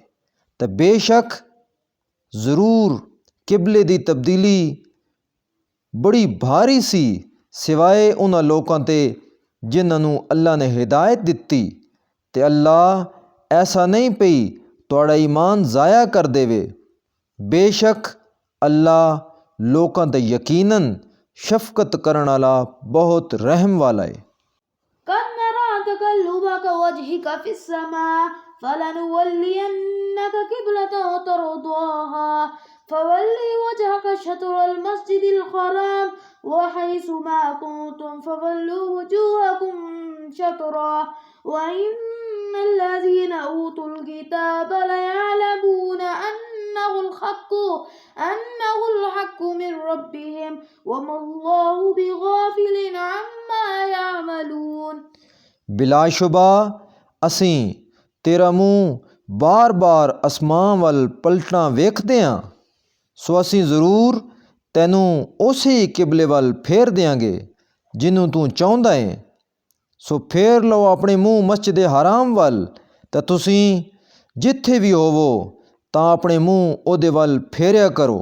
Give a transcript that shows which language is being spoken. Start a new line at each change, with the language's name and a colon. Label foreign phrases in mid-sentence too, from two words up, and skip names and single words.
Punjabi: ਤੇ ਬੇਸ਼ੱਕ ਜ਼ਰੂਰ ਕਿਬਲੇ ਦੀ ਤਬਦੀਲੀ ਬੜੀ ਭਾਰੀ ਸੀ ਸਿਵਾਏ ਉਹਨਾਂ ਲੋਕਾਂ ਤੇ ਜਿਨ੍ਹਾਂ ਨੂੰ ਅੱਲਾ ਨੇ ਹਿਦਾਇਤ ਦਿੱਤੀ ਤੇ ਅੱਲਾ ਐਸਾ ਨਹੀਂ ਪਈ ਤੁਹਾਡਾ ਈਮਾਨ ਜ਼ਾਇਆ ਕਰ ਦੇਵੇ। ਬੇਸ਼ੱਕ ਅੱਲਾ ਲੋਕਾਂ ਤੇ ਯਕੀਨਨ ਸ਼ਫਕਤ ਕਰਨ ਵਾਲਾ ਬਹੁਤ ਰਹਿਮ ਵਾਲਾ ਹੈ।
Arabic: قد نرى تقلبك وجهك في السماء فلنولينك قبلة ترضاها فولي وجهك شطر المسجد الحرام وحيث ما كنتم فولوا وجوهكم شطرا وإن الذين أوتوا الكتاب ليعلمون أنه الحق من ربهم وما الله بغافل عما يعملون।
Punjabi: ਬਿਲਾਸ਼ੁਬਾ ਅਸੀਂ ਤੇਰਾ ਮੂੰਹ ਬਾਰ-ਬਾਰ ਅਸਮਾਨ ਵੱਲ ਪਲਟਣਾ ਵੇਖਦੇ ਹਾਂ ਸੋ ਅਸੀਂ ਜ਼ਰੂਰ ਤੈਨੂੰ ਉਸੇ ਕਿਬਲੇ ਵੱਲ ਫੇਰ ਦਿਆਂਗੇ ਜਿਹਨੂੰ ਤੂੰ ਚਾਹੁੰਦਾ ਏ। ਸੋ ਫੇਰ ਲਓ ਆਪਣੇ ਮੂੰਹ ਮਸਜਿਦ ਹਰਾਮ ਵੱਲ ਤਾਂ ਤੁਸੀਂ ਜਿੱਥੇ ਵੀ ਹੋਵੋ ਤਾਂ ਆਪਣੇ ਮੂੰਹ ਉਹਦੇ ਵੱਲ ਫੇਰਿਆ ਕਰੋ।